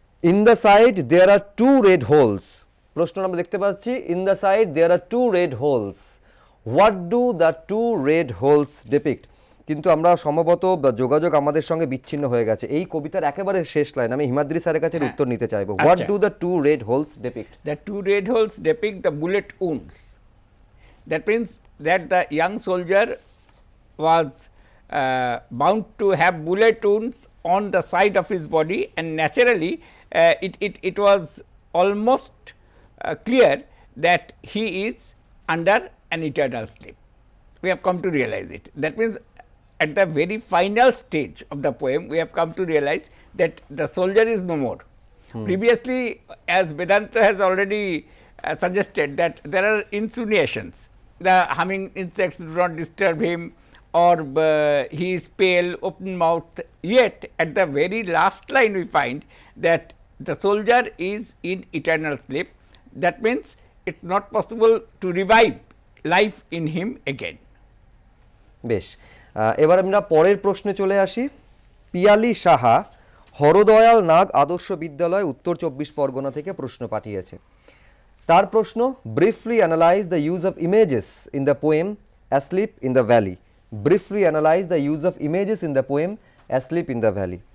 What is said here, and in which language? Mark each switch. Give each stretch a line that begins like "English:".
English: In the side there are 2 red holes.
Bangla: প্রশ্ন আমরা দেখতে পাচ্ছি,
English: In the side there are 2 red holes, what do the 2 red holes depict?
Bangla: কিন্তু আমরা সম্ভবত যোগাযোগ আমাদের সঙ্গে বিচ্ছিন্ন হয়ে গেছে। এই কবিতার একেবারে শেষ লাইন আমি হিমাদ্রি স্যারের কাছে উত্তর নিতে চাইবো।
English: What do the 2 red holes depict? The 2 red holes depict the bullet wounds. That means that the young soldier was bound to have bullet wounds on the side of his body, and naturally it was almost clear that he is under an eternal sleep. We have come to realize it. That means at the very final stage of the poem, we have come to realize that the soldier is no more. Previously, as Vedanta has already suggested, that there are insinuations. The humming insects do not disturb him, or he is pale, open mouth. Yet, at the very last line, we find that the soldier is in eternal sleep. That means it's not possible to revive life in him again.
Bangla: বেশ, এবার আমরা পরের প্রশ্নে চলে আসি। পিয়ালি সাহা হরদয়াল নাগ আদর্শ বিদ্যালয় উত্তর 24 পরগনা থেকে প্রশ্ন পাঠিয়েছে। তার প্রশ্ন,
English: Briefly analyse the use of images in the poem asleep in the valley. Briefly analyse the use of images in the poem asleep in the valley.